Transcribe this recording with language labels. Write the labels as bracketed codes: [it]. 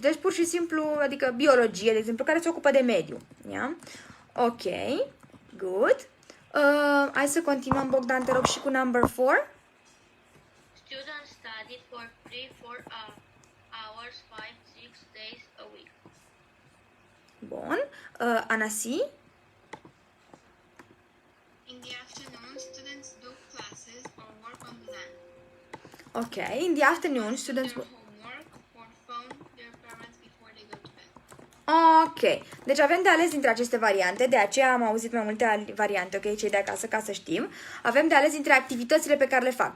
[ro] Deci pur și simplu, adică biologie, de exemplu, care se ocupă de mediu. Yeah? Ok, good. Hai să continuăm, Bogdan, te rog, și cu number 4. [en] Students study for 3-4 hours, 5-6 days a week. [ro] Bun. Anasi? [en] In the afternoon, students do classes or work on the land. Ok, in the afternoon, students... Do homework or phone their parents before they go to bed. [ro] Ok, deci avem de ales dintre aceste variante, de aceea am auzit mai multe variante, ok, cei de acasă, ca să știm. Avem de ales dintre activitățile pe care le fac.